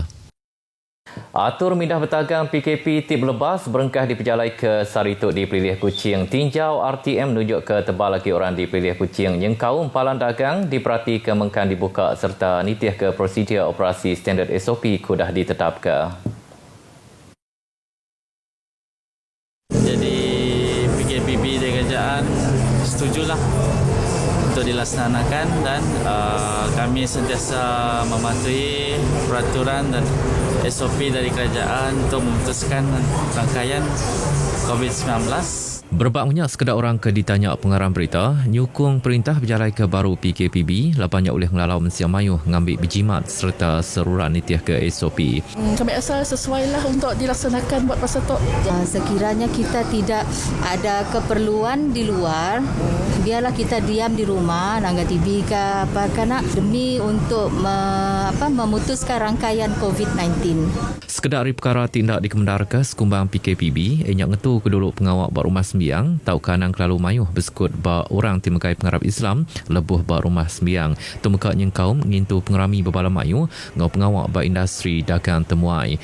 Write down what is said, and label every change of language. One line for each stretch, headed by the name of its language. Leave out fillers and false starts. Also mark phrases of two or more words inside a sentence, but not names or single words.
Iban: Atur mindah bertagang PKP tip lebas berengkah diperjalai ke Sarituk di Pilih Kuching. Tinjau RTM menunjuk ke tebal lagi orang di Pilih Kuching. Yang kaum palan dagang diperhati ke mengkan dibuka serta nitih ke prosedur operasi standard SOP kudah ditetap ke.
Malay: Jadi PKPB dari kerajaan setujulah untuk dilaksanakan dan kami sentiasa mematuhi peraturan dan SOP dari kerajaan untuk memutuskan rangkaian COVID-19.
Iban: Berbaknya sekedar orang ke ditanya pengarang berita, nyukung perintah berjalai ke baru PKPB, lapanya oleh ngelalau mensiam mayuh ngambil berjimat serta seruran nitih ke SOP.
Malay: Kami asal sesuailah untuk dilaksanakan buat masa tu. Sekiranya kita tidak ada keperluan di luar, biarlah kita diam di rumah, nangga TV ke apa kana demi untuk memutuskan rangkaian COVID-19.
Iban: Sekedar perkara tindak dikemendarkan sekumbang PKPB, enyak ngetu keduluk pengawal bak rumah sembiang, tau kanang kelalu mayuh bersekut bak orang timekai pengarap Islam, lebuh bak rumah sembiang. Tumeka nyengkaum ngintu pengerami berbala mayuh, ngau pengawal bak industri dagang temuai.